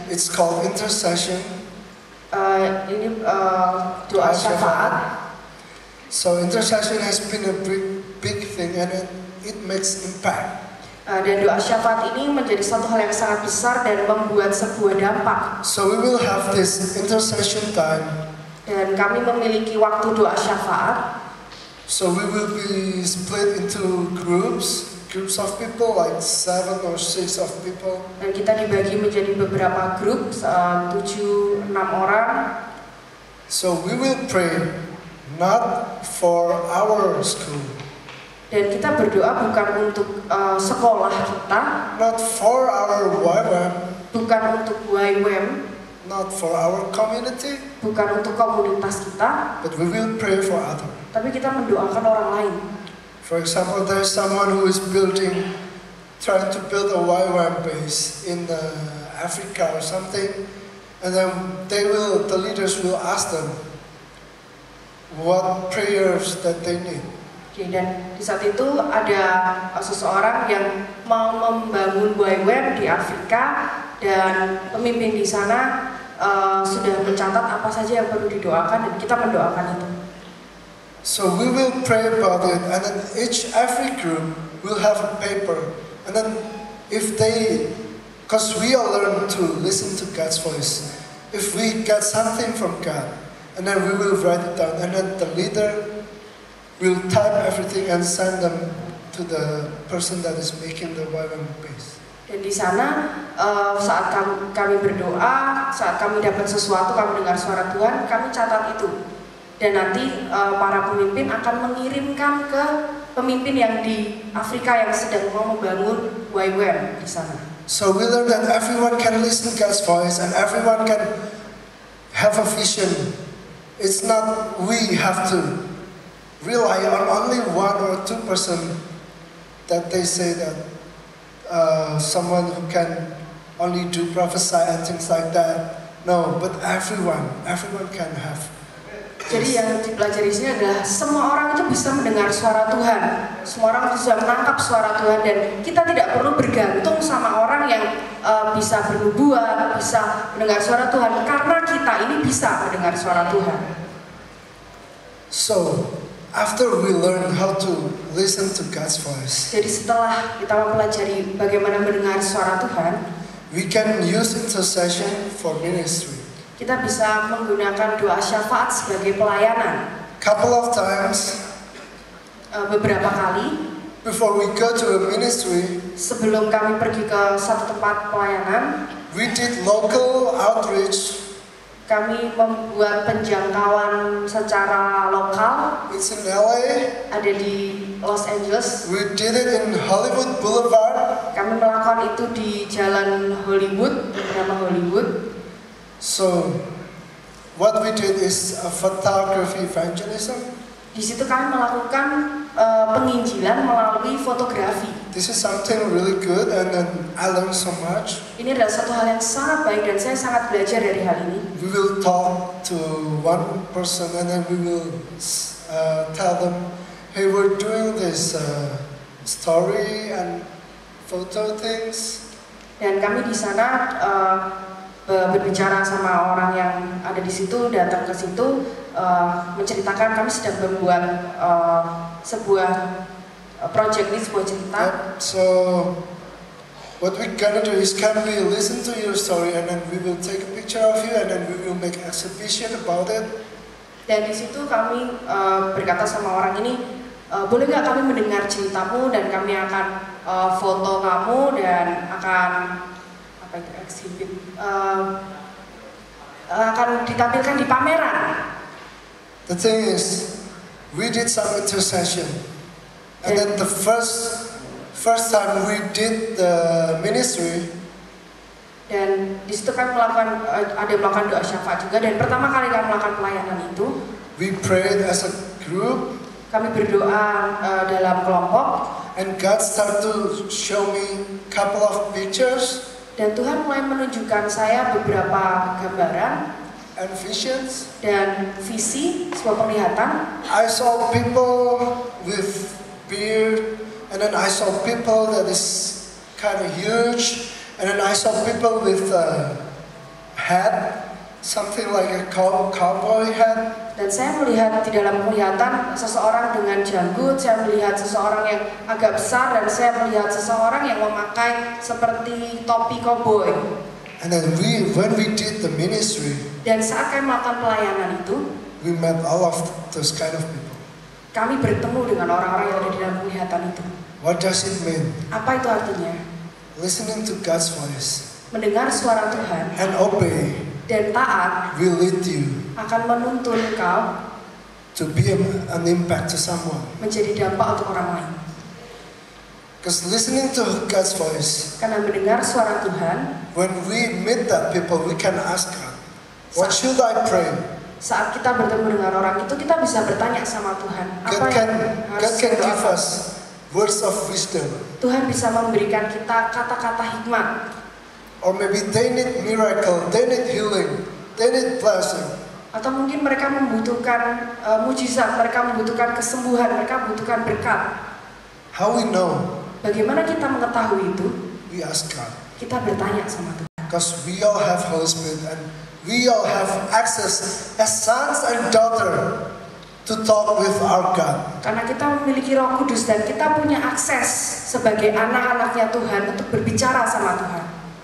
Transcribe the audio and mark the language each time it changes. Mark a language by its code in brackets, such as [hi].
[en] It's called intercession. [id] Ini doa syafaat. [en] So intercession has been a big thing, and it makes impact. [id] Dan doa syafaat ini menjadi satu hal yang sangat besar dan membuat sebuah dampak. [en] So we will have this intercession time. [id] Dan kami memiliki waktu doa syafaat. [en] So we will be split into groups of people, like 7 or 6 of people. [id] Dan kita dibagi menjadi beberapa grup, 7-6 orang. [en] So we will pray not for our school. [id] Dan kita berdoa bukan untuk sekolah kita, [en] not for our YWAM, [id] bukan untuk YWAM, [en] not for our community, [id] bukan untuk komunitas kita, [en] but we will pray for others. [id] Tapi kita mendoakan orang lain. [en] For example, there's someone who is trying to build a YWAM base in Africa or something, and then the leaders will ask them what prayers that they need. [id] Dan di saat itu ada seseorang yang mau membangun YWAM di Afrika, dan pemimpin di sana sudah mencatat apa saja yang perlu didoakan, dan kita mendoakan itu. [en] So we will pray about it, and then every group will have a paper, and then because we all learn to listen to God's voice, if we get something from God, and then we will write it down, and then the leader will type everything and send them to the person that is making the YWAM base. [id] Dan di sana saat kami berdoa, saat kami dapat sesuatu, kami dengar suara Tuhan, kami catat itu. Dan nanti para pemimpin akan mengirimkan ke pemimpin yang di Afrika yang sedang mau membangun YWAM di sana. [en] So we learn that everyone can listen to God's voice and everyone can have a vision. It's not we have to rely on only 1 or 2 person that they say that someone who can only do prophesy and things like that. No, but everyone can have. [id] Jadi yang dipelajari di sini adalah semua orang itu bisa mendengar suara Tuhan. Semua orang bisa menangkap suara Tuhan, dan kita tidak perlu bergantung sama orang yang bisa bernubuat, bisa mendengar suara Tuhan, karena kita ini bisa mendengar suara Tuhan. [en] So, after we learn how to listen to God's voice, [id] Jadi setelah kita mempelajari bagaimana mendengar suara Tuhan, [en] we can use intercession for ministry. [id] kita bisa menggunakan doa syafaat sebagai pelayanan. [en] Couple of times [id] Beberapa kali [en] before we go to a ministry, [id] sebelum kami pergi ke satu tempat pelayanan, [en] we did local outreach. [id] kami membuat penjangkauan secara lokal. [en] It's in LA. [id] Ada di Los Angeles. [en] We did it in Hollywood Boulevard. [id] Kami melakukan itu di Jalan Hollywood, bernama Hollywood. [en] So, what we did is a photography evangelism. [id] Di situ kami melakukan penginjilan melalui fotografi. [en] This is something really good, and then I learned so much. [id] Ini adalah satu hal yang sangat baik dan saya sangat belajar dari hal ini. [en] We will talk to one person, and then we will tell them, "Hey, we're doing this story and photo things." [id] Dan kami di sana berbicara sama orang yang ada di situ, datang ke situ, menceritakan kami sedang membuat sebuah project ini, sebuah cerita. [en] Yep. So, what we're gonna do is, can we listen to your story, and then we will take a picture of you, and then we will make exhibition about it. [id] Dan di situ kami berkata sama orang ini, boleh nggak kami mendengar ceritamu dan kami akan foto kamu dan akan exhibit, akan ditampilkan di pameran. [en] The thing is, we did some intercession, and then the first time we did the ministry, [id] dan di situ kami melakukan doa syafaat juga. Dan pertama kali kami melakukan pelayanan itu, [en] we prayed as a group, [id] kami berdoa dalam kelompok, [en] and God started to show me a couple of pictures [id] dan Tuhan mulai menunjukkan saya beberapa gambaran [en] and visions. [id] dan visi, sebuah penglihatan. [en] I saw people with beard, and then I saw people that is kind of huge, and then I saw people with a hat, something like a cowboy hat. [id] Dan saya melihat di dalam penglihatan seseorang dengan janggut, saya melihat seseorang yang agak besar, dan saya melihat seseorang yang memakai seperti topi koboi. [en] And then when we did the ministry, [id] Dan saat kami melakukan pelayanan itu, [en] we met all of those kind of people. [id] kami bertemu dengan orang-orang yang ada di dalam penglihatan itu. [en] What does it mean? [id] Apa itu artinya? [en] Listening to God's voice [id] Mendengar suara Tuhan [en] and obey [id] dan taat [en] will lead you [id] akan menuntun kau [en] to be an impact to someone. [id] menjadi dampak untuk orang lain. [en] Because listening to God's voice, [id] Karena mendengar suara Tuhan, [en] when we meet that people, we can ask God, what should I pray? [id] saat kita bertemu dengan orang itu, kita bisa bertanya sama Tuhan, apa [en] God [id] yang [en] can [id] harus [en] give [id] didoakan. [en] us words of wisdom. [id] Tuhan bisa memberikan kita kata-kata hikmat. [en] Or maybe they need miracle, they need healing, they need blessing. [id] Atau mungkin mereka membutuhkan mujizat, mereka membutuhkan kesembuhan, mereka membutuhkan berkat. [en] How we know? [id] Bagaimana kita mengetahui itu? [en] We ask God. [id] Kita bertanya sama Tuhan. [en] Because we all have Holy Spirit, and we all have access as sons and daughters to talk with our God. [id] Karena kita memiliki Roh Kudus dan kita punya akses sebagai anak-anaknya Tuhan untuk berbicara sama Tuhan.